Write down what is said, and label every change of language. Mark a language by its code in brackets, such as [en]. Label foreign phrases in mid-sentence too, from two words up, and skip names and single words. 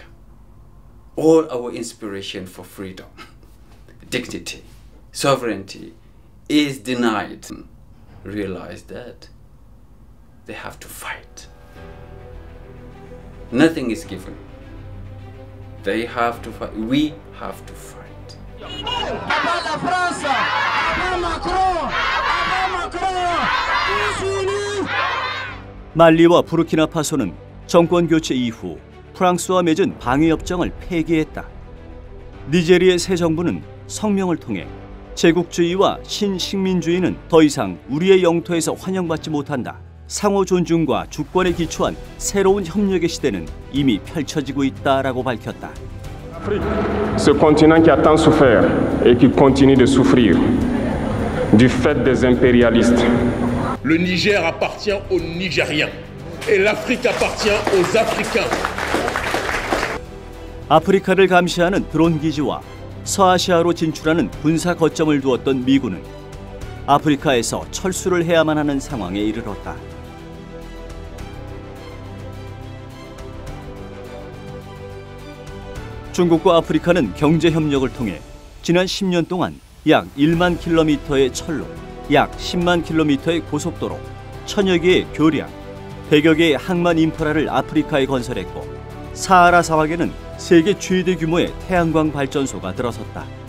[en] All our inspiration for freedom, dignity, sovereignty is denied. Realize that they have to fight. Nothing is given. They have to fight. We have to fight. [ko] 말리와 부르키나파소는 정권 교체 이후 프랑스와 맺은 방위협정을 폐기했다. 니제리의 새 정부는 성명을 통해 제국주의와 신식민주의는 더 이상 우리의 영토에서 환영받지 못한다. 상호 존중과 주권에 기초한 새로운 협력의 시대는 이미 펼쳐지고 있다라고 밝혔다. [fr] Ce continent qui a tant souffert et qui continue de souffrir du fait des impérialistes. Le Niger appartient aux Nigériens et l'Afrique appartient aux Africains. [ko] 아프리카를 감시하는 드론 기지와 서아시아로 진출하는 군사 거점을 두었던 미군은 아프리카에서 철수를 해야만 하는 상황에 이르렀다. 중국과 아프리카는 경제 협력을 통해 지난 10년 동안 약 1만 킬로미터의 철로, 약 10만 킬로미터의 고속도로, 1000여 개의 교량, 100여 개의 항만 인프라를 아프리카에 건설했고 사하라 사막에는 세계 최대 규모의 태양광 발전소가 들어섰다.